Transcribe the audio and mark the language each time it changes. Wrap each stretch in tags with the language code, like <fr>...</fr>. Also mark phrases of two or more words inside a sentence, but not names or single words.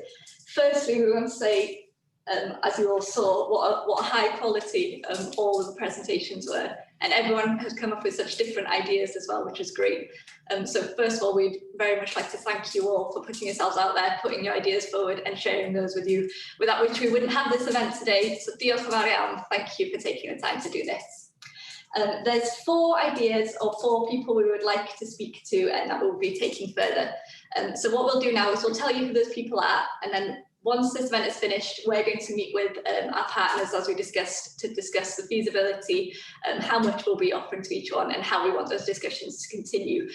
<en>Firstly, we want to say, as you all saw, what a high quality all of the presentations were. And everyone has come up with such different ideas as well, which is great. So first of all, we'd very much like to thank you all for putting yourselves out there, putting your ideas forward and sharing those with you, without which we wouldn't have this event today.</en> <cy>So diolch yn fawr iawn.</cy> <en>Thank you for taking the time to do this. There's 4 ideas or 4 people we would like to speak to and that we'll be taking further. So what we'll do now is we'll tell you who those people are, and then once this event is finished, we're going to meet with our partners, as we discussed, to discuss the feasibility and how much we'll be offering to each one and how we want those discussions to continue.</en>